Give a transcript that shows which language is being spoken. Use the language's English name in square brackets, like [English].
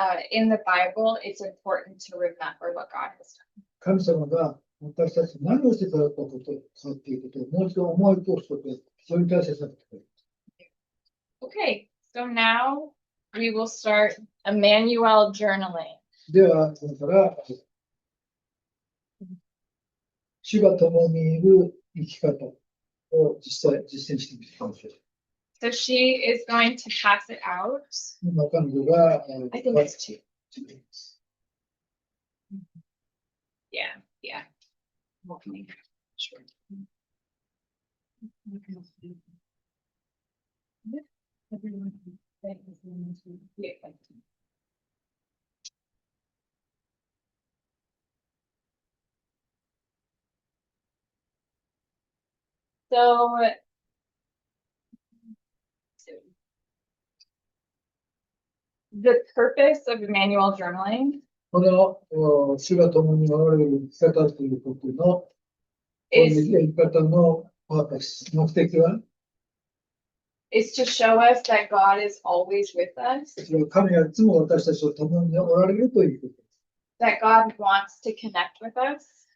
[English] in the Bible, it's important to remember what God has done. [Japanese] 神様が私たちに何をしてくださったことかっていうことをもう一度思い通すこと、そういう大切なことです。 [English] Okay, so now we will start Emmanuel journaling. [Japanese] では、これから主が共にいる生き方を実践してみてください。 [English] So she is going to pass it out. [Japanese] 今彼女が、 [English] I think it's two. Yeah, yeah. Okay. Sure. Yeah. So the purpose of Emmanuel journaling [Japanese] この主が共におられる生き方ということの、こういう [English] is [Japanese] 生き方のパーパス、目的は、 [English] to show us that God is always with us, [Japanese] それは神はいつも私たちと共におられるということです。 [English] that God wants to connect with us,